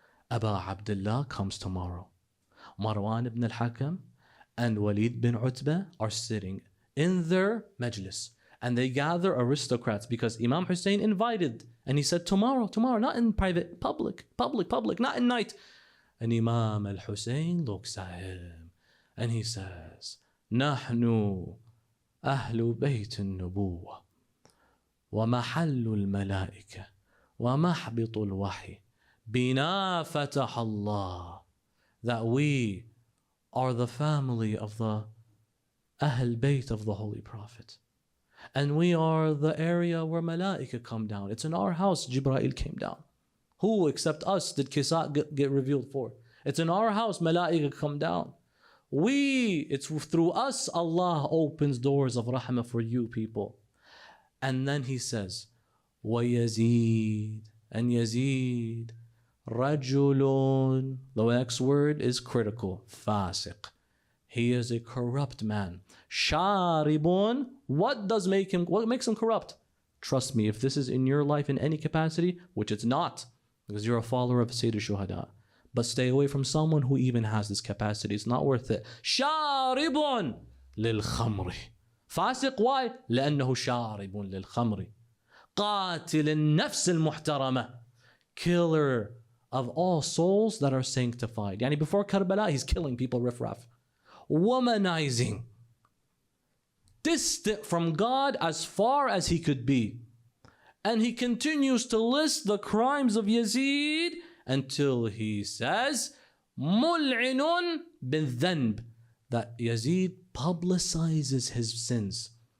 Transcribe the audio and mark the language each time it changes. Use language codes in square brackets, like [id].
[en] Aba Abdullah comes tomorrow. Marwan ibn al-Hakam and Walid bin Utbah are sitting in their majlis. And they gather aristocrats because Imam Hussein invited. And he said, tomorrow, not in private, public, not in night. And Imam al-Hussein looks at him and he says, [ar] نحن أهل بيت النبوة ومحل الملائكة ومحبط الوحي بنا فتح الله. [en] That we are the family of the Ahl Bayt of the Holy Prophet. And we are the area where Malaika come down. It's in our house Jibreel came down. Who except us did Kisa get revealed for? It's in our house Malaika come down. It's through us Allah opens doors of rahmah for you people. And then he says, [ar] وَيَزِيد, [en] and Yazid, [ar] رَجُلٌ, [en] the next word is critical, fasiq. He is a corrupt man. Sharibun, what makes him corrupt? Trust me, if this is in your life in any capacity, which it's not, because you're a follower of Sayyid al-Shuhada, but stay away from someone who even has this capacity. It's not worth it. Sharibun lil khamri. Fasiq, why? [ar] لأنه شارب للخمر. قاتل النفس المحترمة. [en] killer of all souls that are sanctified. Yani before Karbala, he's killing people riffraff. Womanizing. Distant from God as far as he could be. And he continues to list the crimes of Yazid until he says, Mul'inun bin dhanb, that Yazid publicizes his sins.